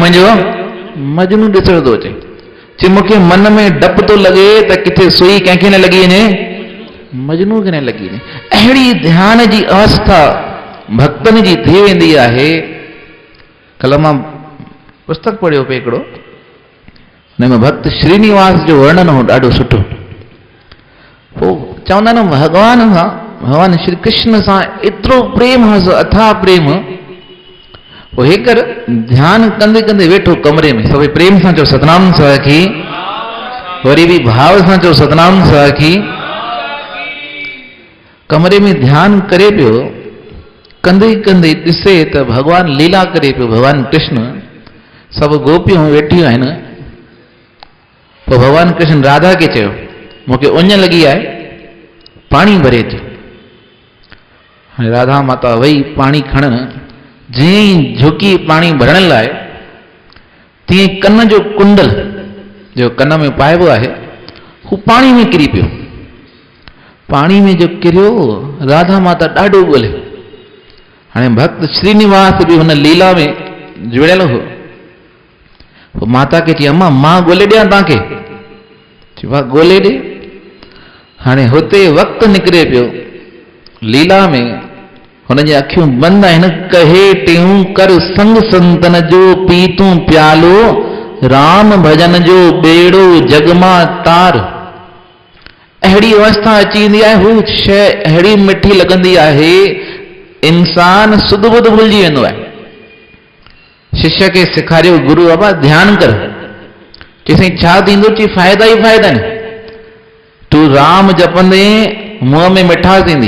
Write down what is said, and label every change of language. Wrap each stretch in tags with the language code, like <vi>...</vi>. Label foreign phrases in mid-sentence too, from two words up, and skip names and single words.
<sd>मुंहिंजो मजनू ॾिसण थो अचे। चई मूंखे मन में डपु थो लॻे त किथे सुई कंहिंखे न लॻी वञे, मजनू खे न लॻी वञे। अहिड़ी ध्यान जी अवस्था भक्तनि जी थी वेंदी आहे। कल्ह मां पुस्तक पढ़ियो पियो हिकिड़ो, हुन में भक्त श्रीनिवास जो वर्णन हो ॾाढो सुठो। पोइ चवंदा न भॻवान सां, भॻवान श्री कृष्ण सां एतिरो प्रेम हुअसि, अथाह प्रेम। पोइ हे कर ध्यानु कंदे कंदे वेठो कमरे में, सभई प्रेम सां चओ सतनाम साखी, वरी बि भाव सां चओ सतनाम साखी। कमरे में ध्यानु करे पियो, कंदे कंदे ॾिसे त भगवान लीला करे पियो। भगवान कृष्ण सभु गोपियूं वेठियूं आहिनि। पोइ भगवान कृष्ण राधा खे चयो मूंखे उञ लॻी आहे, पाणी भरे अच। हाणे राधा माता वई पाणी खणण, जीअं ई झुकी पाणी भरण लाइ, तीअं कन जो कुंडल जो कन में पाइबो आहे, हू पाणी में किरी पियो। पानी में जो किरियो राधा माता ॾाढो ॻोल्हे। हाणे भक्त श्रीनिवास बि हुन लीला में जुड़ियल हो। पोइ माता खे चई अम्मा मां ॻोल्हे ॾियां तव्हांखे? चई वाह ॻोल्हे ॾे। हाणे हुते वक़्तु निकिरे पियो लीला में, हुनजी अखियूं बंदि आहिनि। कहे टियूं कर संग संतन जो पीतूं प्यालो, राम भजन जो बेड़ो जगमा तार। अहिड़ी अवस्था अची वेंदी आहे, हू शइ अहिड़ी मिठी लॻंदी आहे, इंसान सुध बुध भुलिजी वेंदो आहे। शिष्य खे सेखारियो गुरु बाबा ध्यानु कर। चई छा थींदो? चई फ़ाइदा ई फ़ाइदा आहिनि। तूं राम जपंदे मुंहं में मिठास ईंदी।</sd>